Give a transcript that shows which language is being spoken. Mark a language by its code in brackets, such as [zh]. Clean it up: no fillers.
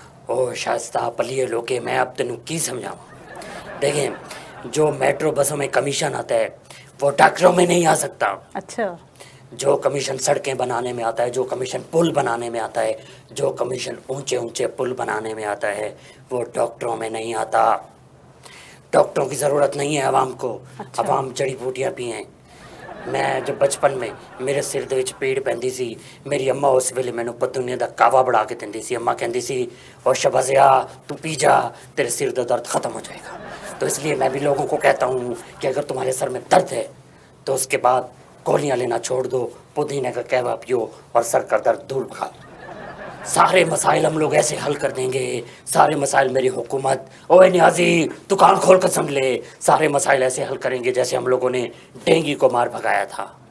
[ur] او شائستہ پلیے لوکے میں اب تینوں کی سمجھاؤں. دیکھیں جو میٹرو بسوں میں کمیشن آتا ہے وہ ڈاکٹروں میں نہیں آ سکتا. اچھا. جو کمیشن سڑکیں بنانے میں آتا ہے, جو کمیشن پل بنانے میں آتا ہے, جو کمیشن اونچے اونچے پل بنانے میں آتا ہے وہ ڈاکٹروں میں نہیں آتا. ڈاکٹروں کی ضرورت نہیں ہے عوام کو. اچھا. عوام جڑی بوٹیاں بھی ہیں. [pa] میں جب بچپن میں میرے سر دے وچ پیڑ پیندی سی, میری اماں اس ویلے مینوں پتونے دا کعوہ بڑھا کے دیندی سی. اماں کہندی سی او شبازیا تو پی جا تیرے سر دا درد [ur] ختم ہو جائے گا. تو اس لیے میں بھی لوگوں کو کہتا ہوں کہ اگر تمہارے سر میں درد ہے تو اس کے بعد گولیاں لینا چھوڑ دو, پودینے کا قہوہ پیو اور سر کا درد دور بھگا دو. سارے مسائل ہم لوگ ایسے حل کر دیں گے. سارے مسائل میری حکومت, اوے نیازی دکان کھول کر سمجھ لے, سارے مسائل ایسے حل کریں گے جیسے ہم لوگوں نے ڈینگی کو مار بھگایا تھا.